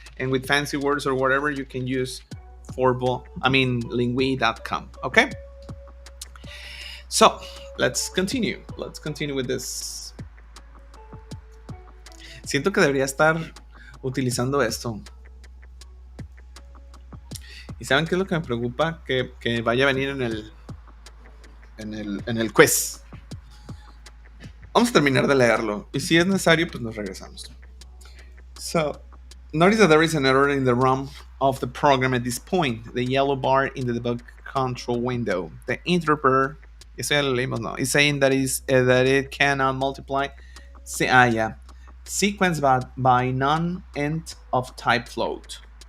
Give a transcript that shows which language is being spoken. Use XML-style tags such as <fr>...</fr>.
<en>And with fancy words or whatever, you can use lingui.com, okay? So, let's continue with this.</en> <es>Siento que debería estar utilizando esto. ¿Y saben qué es lo que me preocupa? Que vaya a venir en el quiz. Vamos a terminar de leerlo. Y si es necesario, pues nos regresamos. So,</es> <en>Notice that there is an error in the ROM of the program at this point. The yellow bar in the debug control window. The interpreter,</en> <es>eso ya lo leímos, no,</es> <en>is saying that it cannot multiply. Yeah. Sequence by non-end of type float.</en>